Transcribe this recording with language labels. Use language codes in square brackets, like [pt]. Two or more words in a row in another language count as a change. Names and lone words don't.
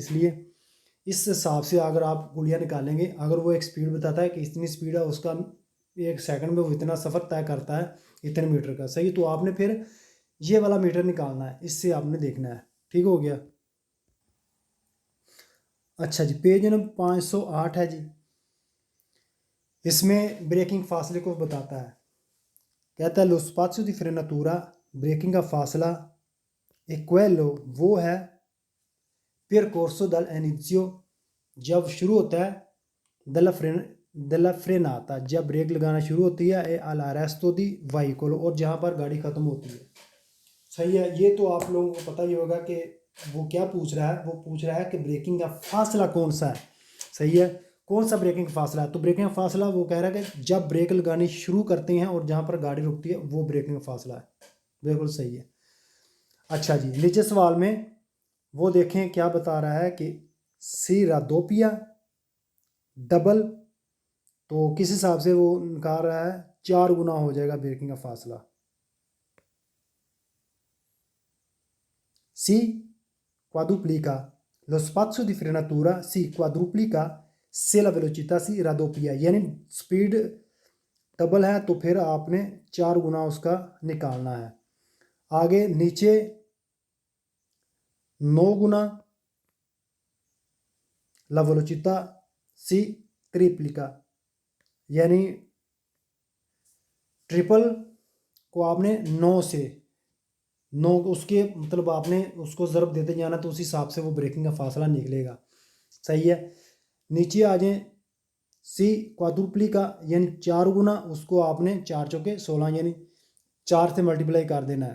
[hi] इसलिए इस हिसाब से अगर आप गुलियाँ निकालेंगे, अगर वो एक स्पीड बताता है कि इतनी स्पीड है उसका, 1 सेकंड में वो इतना सफ़र तय करता है इतने मीटर का, सही। तो आपने फिर ये वाला मीटर निकालना है, इससे आपने देखना है। ठीक हो गया। अच्छा जी, पेज नंबर 508 है जी। इसमें ब्रेकिंग फासले को बताता है। कहता है [it] लो स्पाज़io di frenatura, [hi] ब्रेकिंग का फासला [it] e quello [hi] वो है [it] percorso dall'inizio, [hi] जब शुरू होता है [it] della frenata, [hi] जब ब्रेक लगाना शुरू होती है, [it] e all'arresto di veicolo, [hi] और जहाँ पर गाड़ी ख़त्म होती है। सही है। ये तो आप लोगों को पता ही होगा कि वो क्या पूछ रहा है। वो पूछ रहा है कि ब्रेकिंग का फासला कौन सा है। सही है, कौन सा ब्रेकिंग का फासला है। तो ब्रेकिंग का फासला वो कह रहा है कि जब ब्रेक लगानी शुरू करते हैं और जहाँ पर गाड़ी रुकती है वो ब्रेकिंग का फासला है। बिल्कुल सही है। अच्छा जी, नीचे सवाल में वो देखें क्या बता रहा है कि [it] si raddoppia [hi] डबल, तो किस हिसाब से वो निकाल रहा है, 4 गुना हो जाएगा ब्रेकिंग का फासला। [it] सी quadruplica lo spazio di frenatura, si quadruplica se la velocità si raddoppia, [hi] यानी स्पीड डबल है तो फिर आपने 4 गुना उसका निकालना है। आगे नीचे 9 गुना [it] la velocità si triplica, [hi] यानी ट्रिपल को आपने 9 से 9 उसके मतलब आपने उसको ज़रब देते जाना तो उस हिसाब से वो ब्रेकिंग का फासला निकलेगा। सही है। नीचे आ जाएं, [it] si quadruplica [hi] यानी 4 गुना, उसको आपने 4 चौके 16 यानी 4 से मल्टीप्लाई कर देना है।